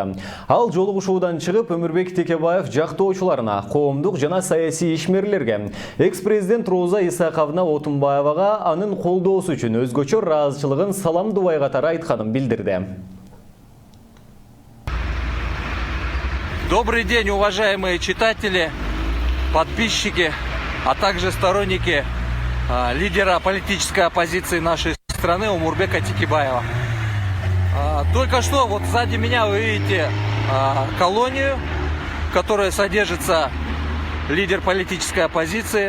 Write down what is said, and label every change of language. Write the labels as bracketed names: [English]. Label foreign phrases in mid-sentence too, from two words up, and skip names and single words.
[Kyrgyz] Ал жолугушуудан чыгып Өмүрбек Текебаев жактоочуларына, коомдук жана саясий ишмерлерге, экс-президент Роза Исаковна Отунбаевага анын колдоосу үчүн өзгөчө разычылыгын саламдубай катары айтканын билдирди. [Russian] Добрый день, уважаемые читатели, подписчики, а также сторонники лидера политической оппозиции нашей страны Омурбека Текебаева. Только что вот сзади меня вы видите колонию, в которой содержится лидер политической оппозиции.